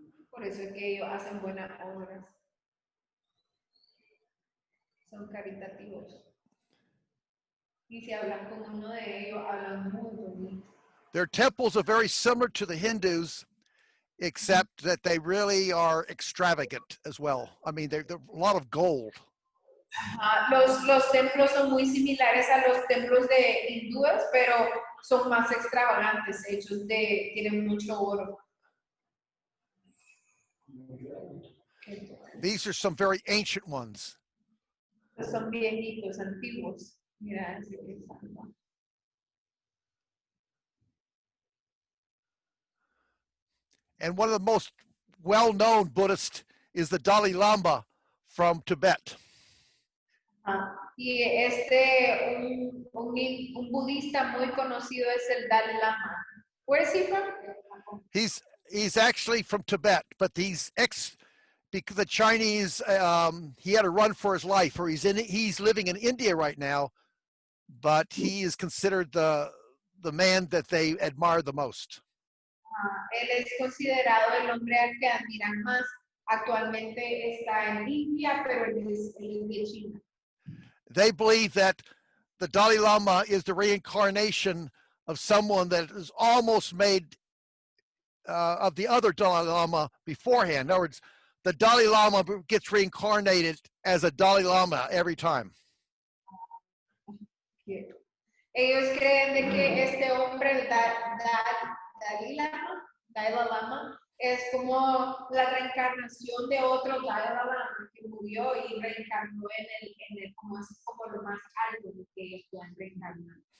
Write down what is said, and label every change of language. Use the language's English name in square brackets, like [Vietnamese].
[Spanish] Por eso es que ellos hacen buenas obras. Son caritativos. Y si hablan con uno de ellos, hablan muy bonito. [English] Their temples are very similar to the Hindus, except that they really are extravagant as well. I mean, they're a lot of gold. [Spanish] Los templos son muy similares a los templos de hindúes, pero son más extravagantes, hechos tienen mucho oro. [English] These are some very ancient ones. [Spanish] Son viejitos, antiguos. Mira, ese que está, ¿no? [English] And one of the most well-known Buddhists is the Dalai Lama from Tibet. [Spanish] Y un budista muy conocido es el Dalai Lama. [English] Where is he from? He's actually from Tibet, but because the Chinese, he had to run for his life, or he's living in India right now, but he is considered the man that they admire the most. [Spanish] Él es considerado el hombre al que admiran más. Actualmente está en India, pero él es de China. [English] They believe that the Dalai Lama is the reincarnation of someone that is almost made of the other Dalai Lama beforehand. In other words, the Dalai Lama gets reincarnated as a Dalai Lama every time. [Spanish] Ellos creen de que este hombre, el Dalai Lama, es como la reencarnación de otro Dalai Lama que murió y reencarnó en el como es como lo más alto que ellos pueden reencarnar.